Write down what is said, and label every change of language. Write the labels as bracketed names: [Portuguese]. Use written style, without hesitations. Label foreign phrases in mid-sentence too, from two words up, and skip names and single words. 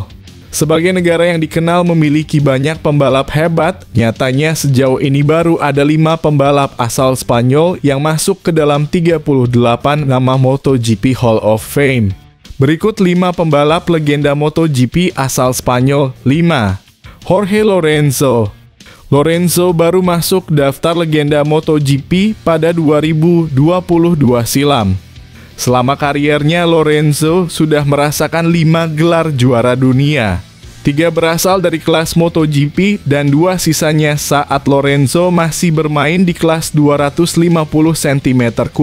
[Indonesian] Sebagai negara yang dikenal memiliki banyak pembalap hebat, nyatanya sejauh ini baru ada 5 pembalap asal Spanyol yang masuk ke dalam 38 nama MotoGP Hall of Fame. Berikut 5 pembalap legenda MotoGP asal Spanyol. 5. Jorge Lorenzo. Lorenzo baru masuk daftar legenda MotoGP pada 2022 silam. Selama kariernya, Lorenzo sudah merasakan 5 gelar juara dunia. 3 berasal dari kelas MotoGP dan 2 sisanya saat Lorenzo masih bermain di kelas 250 cm3.